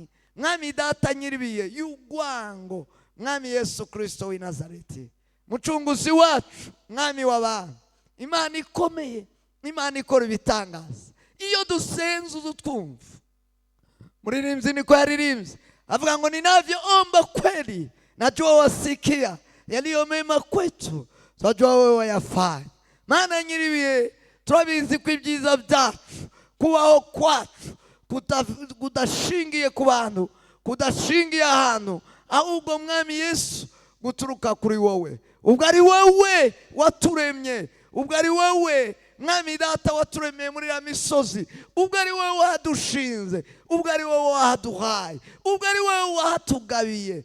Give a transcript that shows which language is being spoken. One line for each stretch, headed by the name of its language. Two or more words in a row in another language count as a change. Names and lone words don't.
Kinyarwanda: Mwami data nyiribiye y'ugwango, mwami Yesu Kristo w'i Nazareti, mucunguzi wacu, mwami w'abantu, Imana ikomeye, Imana ikora ibitangaza. Iyo dusenze udutwumva. Muririmbyi niko yaririmbye avuga ngo
Swahili: ninavyoomba kweli najua wasikia, yaliyo mema kwetu twajua wewe wayafanya.
Kinyarwanda: Maana nyiribiye turabizi ko ibyiza byacu, kubaho kwacu kudashingiye ku bantu, kudashingiye ahantu, ahubwo mwami Yesu guturuka kuri wowe. Ubwo ari wowe waturemye, ubwo ari wowe mwami data waturemeye muri ya misozi, ubwo ari wowe wahadushinze, ubwo ari wowe wahaduhaye, ubwo ari wowe wahatugabiye.